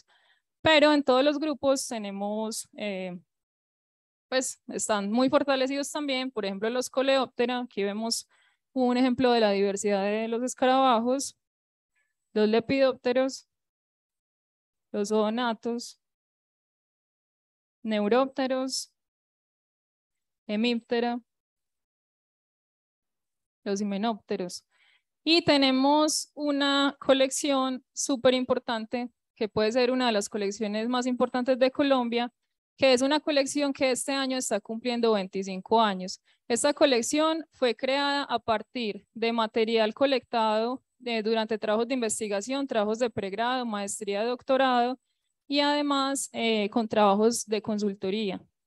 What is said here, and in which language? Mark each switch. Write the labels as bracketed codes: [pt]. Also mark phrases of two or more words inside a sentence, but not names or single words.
[es] Pero en todos los grupos tenemos, pues están muy fortalecidos también, por ejemplo los Coleoptera. Aquí vemos un ejemplo de la diversidad de los escarabajos, los lepidópteros, los zoonatos, neurópteros, hemíptera, los himenópteros. Y tenemos una colección súper importante, que puede ser una de las colecciones más importantes de Colombia, que es una colección que este año está cumpliendo 25 años. Esta colección fue creada a partir de material colectado durante trabajos de investigación, trabajos de pregrado, maestría, doctorado, y además con trabajos de consultoría.